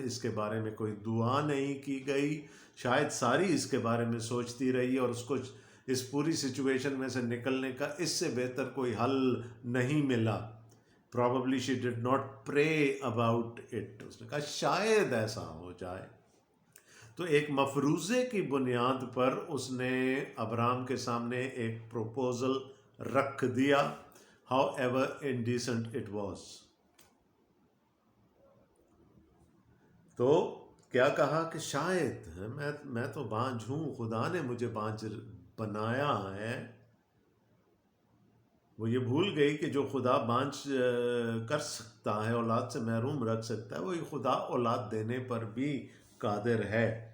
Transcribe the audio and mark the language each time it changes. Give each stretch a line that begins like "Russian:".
Urdu: اس کے بارے میں کوئی دعا نہیں کی گئی. شاید ساری اس کے بارے میں سوچتی رہی اور اس کو اس پوری سچویشن میں سے نکلنے کا اس سے بہتر کوئی حل نہیں ملا.
English: Probably she did not pray about it.
Urdu: اس نے کہا شاید ایسا ہو جائے. تو ایک مفروضے کی بنیاد پر اس نے ابرام کے سامنے ایک پروپوزل رکھ دیا.
English: however indecent it was.
Urdu: تو کیا کہا کہ شاید میں تو بانجھ ہوں، خدا نے مجھے بانجھ بنایا ہے. وہ یہ بھول گئی کہ جو خدا بانجھ کر سکتا ہے، اولاد سے محروم رکھ سکتا ہے، وہی خدا اولاد دینے پر بھی قادر ہے.